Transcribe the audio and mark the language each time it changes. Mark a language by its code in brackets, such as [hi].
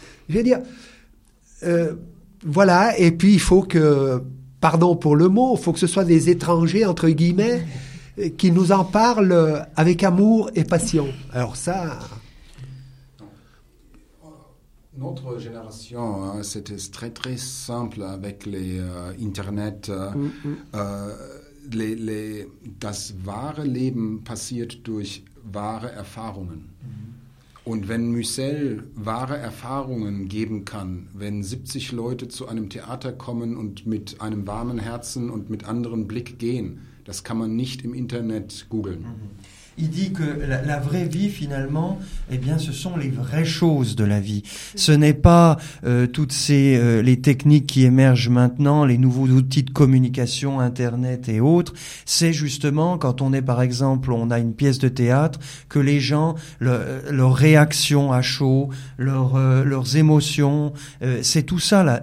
[fr] Je veux dire, voilà, et puis il faut que, pardon pour le mot, il faut que ce soit des étrangers, entre guillemets, qui nous en parlent avec amour et passion. Alors ça... Notre génération, c'était très très simple avec les Internet. [de] Das wahre Leben passiert durch wahre Erfahrungen. Und wenn Mussel wahre Erfahrungen geben kann, wenn 70 Leute zu einem Theater kommen und mit einem warmen Herzen und mit anderen Blick gehen, das kann man nicht im Internet googeln. [fr] Il dit que la vraie vie, finalement, eh bien, ce sont les vraies choses de la vie. Ce n'est pas toutes les techniques qui émergent maintenant, les nouveaux outils de communication, Internet et autres. C'est justement quand on est, par exemple, on a une pièce de théâtre, que les gens, leur réaction à chaud, leurs émotions, c'est tout ça, là.